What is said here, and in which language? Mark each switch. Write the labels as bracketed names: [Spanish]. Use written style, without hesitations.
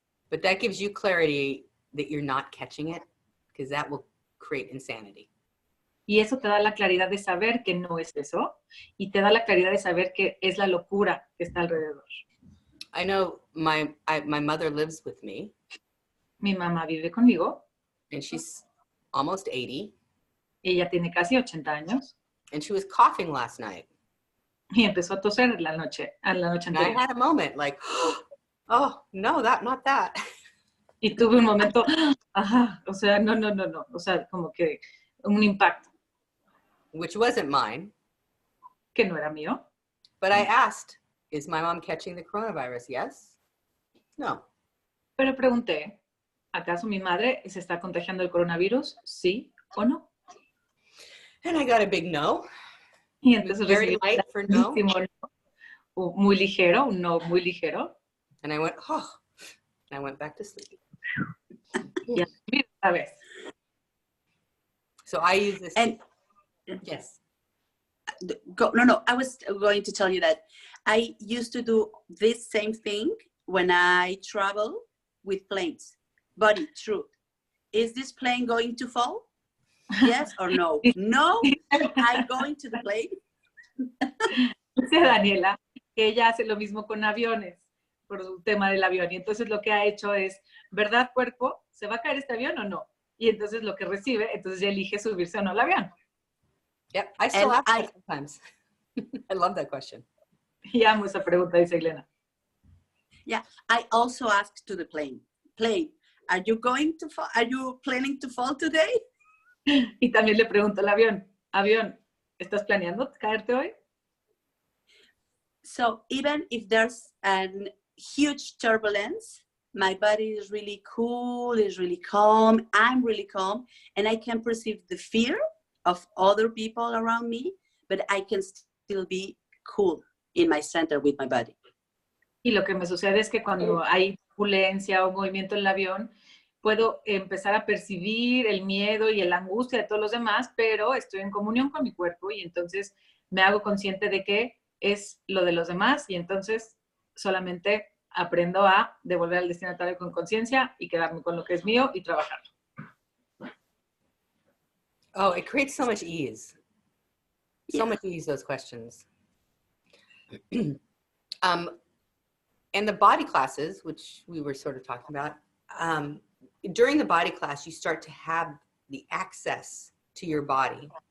[English] But that gives you clarity that you're not catching it, because that will create insanity. [Spanish] Y eso te da la claridad de saber que no es eso, y te da la claridad de saber que es la locura que está alrededor. [English] I know my mother lives with me, [Spanish] Mi mamá vive conmigo, [English] and she's almost 80, [Spanish] ella tiene casi 80 años, [English] and she was coughing last night. [Spanish] y empezó a toser a la noche [English] And I [Spanish] anterior. [English] had a moment like, oh, no, not that. [Spanish] Y tuve un momento, ajá, o sea, no, o sea, como que un impacto [English] Which wasn't mine. [Spanish] que no era mío. [English] But I asked, is my mom catching the coronavirus? Yes? No. [Spanish] Pero pregunté, ¿acaso mi madre se está contagiando el coronavirus? ¿Sí o no? [English] And I got a big no. [Spanish] Y [English] It was [Spanish] entonces [English] very [Spanish] recibí [English] light for no. [Spanish] un no muy ligero, un no muy ligero. [English] And I went, oh, and I went back to sleep. [Spanish] Y así otra vez. [English] So I use this. And Yes. no, I was going to tell you that I used to do this same thing when I travel with planes. Buddy, truth. Is this plane going to fall? Yes or no? No, I'm going to the plane. [Spanish] Dice Daniela que ella hace lo mismo con aviones, por el tema del avión. Y entonces lo que ha hecho es, ¿verdad, cuerpo? ¿Se va a caer este avión o no? Y entonces lo que recibe, entonces ya elige subirse o no al avión. [English] Yep. I still And ask that sometimes. I love that question. [Spanish] Y amo esa pregunta, dice Elena. [English] Yeah, I also asked to the plane. Plane, are you going to fall? Are you planning to fall today? [Spanish] Y también le pregunto al avión, avión, ¿estás planeando caerte hoy? [English] So even if there's a huge turbulence, my body is really cool, is really calm, I'm really calm, and I can perceive the fear of other people around me, but I can still be cool in my center with my body. [Spanish] Y lo que me sucede es que cuando hay turbulencia o movimiento en el avión, puedo empezar a percibir el miedo y la angustia de todos los demás, pero estoy en comunión con mi cuerpo y entonces me hago consciente de que es lo de los demás y entonces solamente aprendo a devolver al destinatario con conciencia y quedarme con lo que es mío y trabajar. [English] Oh, it creates so much ease. So much ease, those questions. And the body classes, which we were sort of talking about, during the body class, you start to have the access to your body.